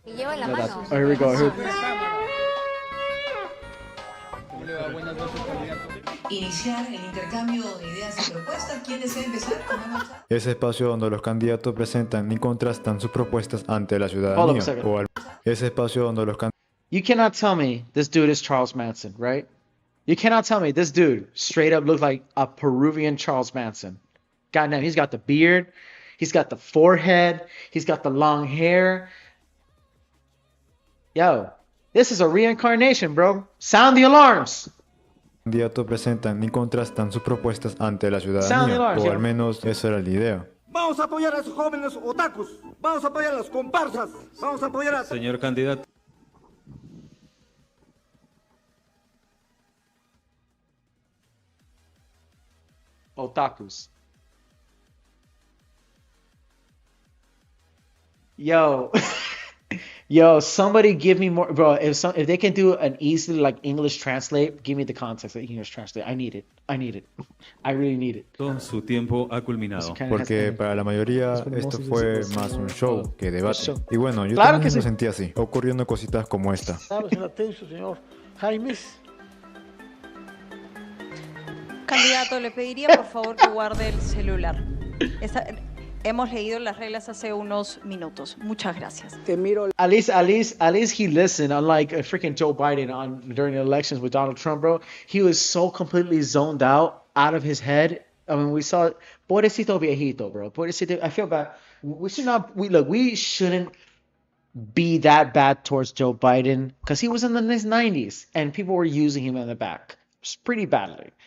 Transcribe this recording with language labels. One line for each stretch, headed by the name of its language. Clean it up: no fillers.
Spanish: Lleva la mano.
English: Here we go.
Spanish: Iniciar el intercambio de ideas y propuestas. ¿Quién desea empezar? Ese espacio donde los candidatos presentan y contrastan sus propuestas ante la ciudadanía. Ese espacio donde los
English: You cannot tell me this dude is Charles Manson, right? You cannot tell me this dude straight up looks like a Peruvian Charles Manson. Goddamn, he's got the beard, he's got the forehead, he's got the long hair. Yo, this is a reincarnation, bro. Sound the alarms.
Spanish: Candidatos presentan y contrastan sus propuestas ante la ciudadanía, o al menos esa era la idea. Vamos a apoyar a esos jóvenes otakus, vamos a apoyar a las comparsas, vamos a apoyar a... Señor candidato. Otakus.
English: Yo, somebody give me more, bro. If they can do an easy like English translate, give me the context of English translate. I need it. I really need it.
Spanish: Su tiempo ha culminado. Porque para la mayoría esto fue más un show que debate. Y bueno, yo Claro también que lo sí. sentí así, ocurriendo cositas como esta. Señor Jaimes. Candidato, le pediría por favor que guarde el celular. Hemos leído las reglas hace unos minutos. Muchas gracias.
English: At least he listened. Unlike freaking Joe Biden during the elections with Donald Trump, bro. He was so completely zoned out of his head. I mean, we saw
Spanish: pobrecito viejito,
English: bro.
Spanish: Pobrecito.
English: I feel bad. We shouldn't be that bad towards Joe Biden because he was in his 90s and people were using him in the back pretty badly.